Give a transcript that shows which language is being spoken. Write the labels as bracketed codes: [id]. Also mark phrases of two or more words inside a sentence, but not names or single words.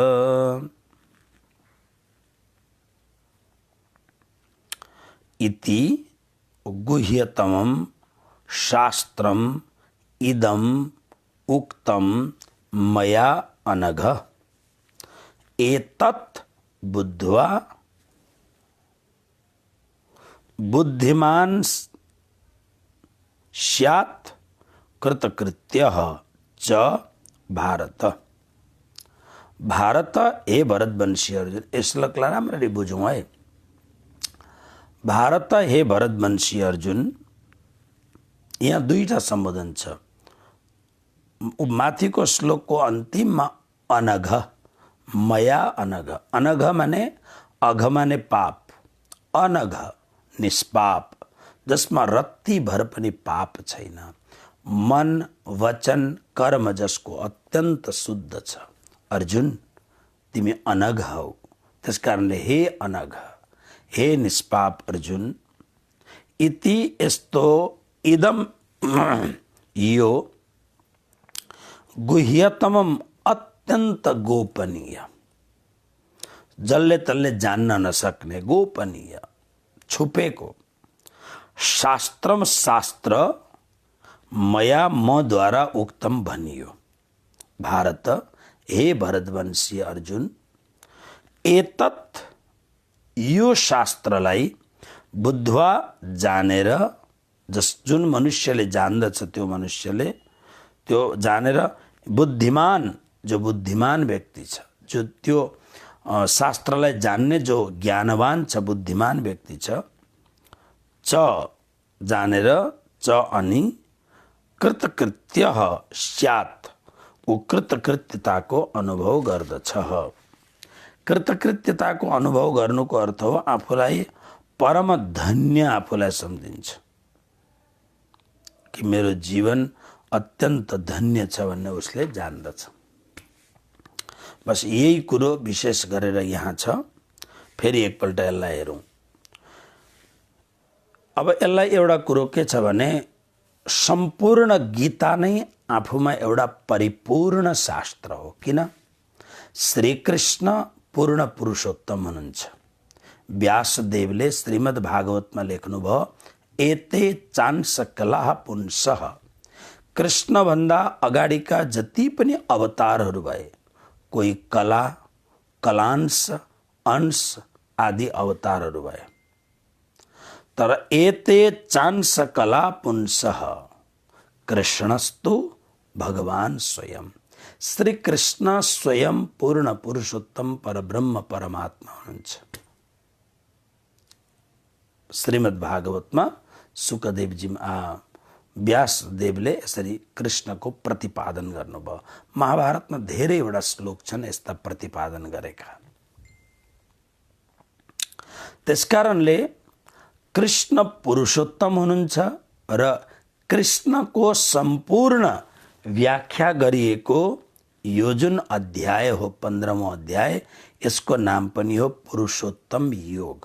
[sa] इति गुह्यतमं शास्त्रम इदम उक्तम मया अनघ, एतत् बुद्ध्वा बुद्धिमान् स्यात् कृतकृत्यः च भारत। [ne] भारत, हे भरतवंशी अर्जुन, यस श्लोकलाई राम्ररी बुझौँ है। भारत, हे भरतवंशी अर्जुन, यहाँ दुईटा सम्बोधन छ। माथिको श्लोकको अन्तिममा अनघ, [sa] मया अनघ। [ne] अनघ माने, अघ माने पाप, अनघ निष्पाप, जसमा रत्ती भर पनि पाप छैन। मन वचन कर्म जसको अत्यन्त शुद्ध छ। अर्जुन, तिमी अनघ हौ। त्यस कारणले हे अनघ, हे निष्पाप अर्जुन, इति यस्तो, इदम यो, गुह्यतमम अत्यन्त गोपनीय, जसले तसले जान्न नसक्ने, गोपनीय, छुपेको, शास्त्रम शास्त्र, मया मद्वारा उक्तम भनियो। भारत, हे भरतवंशी अर्जुन, एतत् यो शास्त्रलाई बुद्ध्वा जानेर, जुन मनुष्यले जान्दछ त्यो मनुष्यले त्यो जानेर, बुद्धिमान, जो बुद्धिमान व्यक्ति छ, जो त्यो शास्त्रलाई जान्ने जो ज्ञानवान छ, बुद्धिमान व्यक्ति छ, च जानेर, च अनि [sa] कृतकृत्यः स्यात्, [ne] ऊ कृतकृत्यताको अनुभव गर्दछ। कृतकृत्यताको अनुभव गर्नुको अर्थ हो आफूलाई परम धन्य आफूलाई सम्झिन्छ कि मेरो जीवन अत्यन्त धन्य छ भन्ने उसले जान्दछ। बस यही कुरो विशेष गरेर यहाँ छ। फेरि एकपल्ट यसलाई हेरौँ। अब यसलाई एउटा कुरो के छ भने सम्पूर्ण गीता नै आफूमा एउटा परिपूर्ण शास्त्र हो। किन? श्रीकृष्ण पूर्ण पुरुषोत्तम हुनुहुन्छ। व्यासदेवले श्रीमद् भागवतमा लेख्नुभयो, एते चांस कला पुंसः। कृष्णभन्दा अगाडिका जति पनि अवतारहरू भए, कोही कला, कलांश, अंश आदि अवतारहरू भए, तर [sa] एते चांस कला पुंसः कृष्णस्तु भगवान स्वयं। [ne] श्री कृष्ण स्वयं पूर्ण पुरुषोत्तम परब्रह्म परमात्मा हुनुहुन्छ। श्रीमद् भागवतमा सुखदेवजी व्यासदेवले यसरी कृष्णको प्रतिपादन गर्नुभयो। महाभारतमा धेरैवटा श्लोक छन् यस्ता प्रतिपादन गरेका। त्यसकारणले कृष्ण पुरुषोत्तम हुनुहुन्छ र कृष्णको सम्पूर्ण व्याख्या गरिएको यो जुन अध्याय हो 15औं अध्याय, यसको नाम पनि हो पुरुषोत्तम योग।